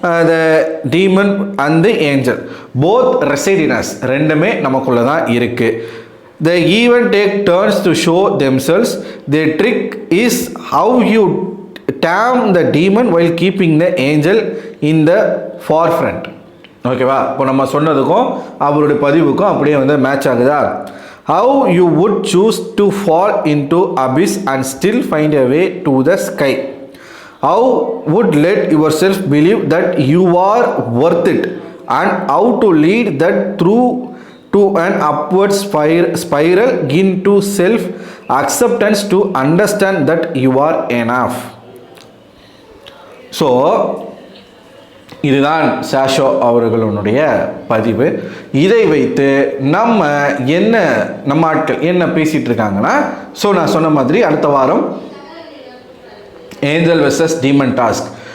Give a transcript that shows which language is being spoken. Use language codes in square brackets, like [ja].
[en] the demon and the angel both reside in us, [ta] ரெண்டுமே நமக்குள்ள தான் இருக்கு. [en] The even take turns to show themselves. The trick is how you tame the demon while keeping the angel in the forefront. ஓகேவா? [ta] இப்போ நம்ம சொன்னதுக்கும் அவருடைய பதிவுக்கும் அப்படியே match ஆகுதா? [en] How you would choose to fall into abyss and still find a way to the sky. How would let yourself believe that you are worth it, and how to lead that through to an upward spiral into self acceptance to understand that you are enough. [ta] So இதுதான் சாஷோ அவர்களுடைய பதிவு. இதை வைத்து நம்ம ஆட்கள் என்ன பேசிகிட்டு இருக்காங்கன்னா, ஸோ நான் சொன்ன மாதிரி அடுத்த வாரம் ஏஞ்சல் வெர்சஸ் டீமன் டாஸ்க்.